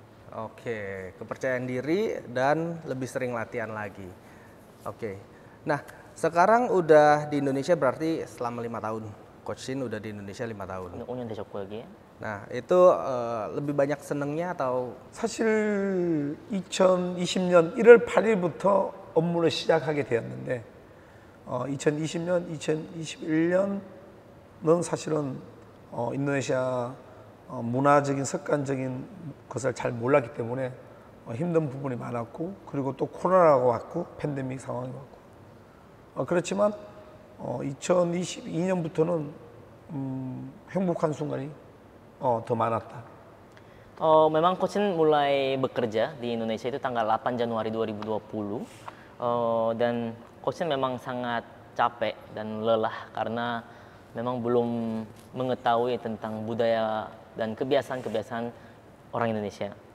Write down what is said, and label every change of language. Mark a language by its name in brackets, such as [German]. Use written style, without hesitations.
[Indonesian] Oke, kepercayaan diri dan lebih sering latihan lagi. Oke, nah sekarang udah di Indonesia berarti selama 5 tahun. Coach Shin udah di Indonesia 5 tahun. Nah itu lebih banyak senengnya atau? [Korean] 사실 2020년 1월 8일부터 업무를 시작하게 되었는데 2020년, 2021년은 사실은 인도네시아 문화적인 습관적인 것을 잘 몰랐기 때문에 힘든 부분이 많았고 그리고 또 코로나가 왔고 팬데믹 상황이 왔고 그렇지만 2022년부터는 행복한 순간이 더 많았다. [Indonesian] Memang Coach mulai bekerja di Indonesia itu tanggal 8 Januari 2020 dan Coach memang sangat capek dan lelah karena memang belum mengetahui tentang budaya dan kebiasaan-kebiasaan orang Indonesia.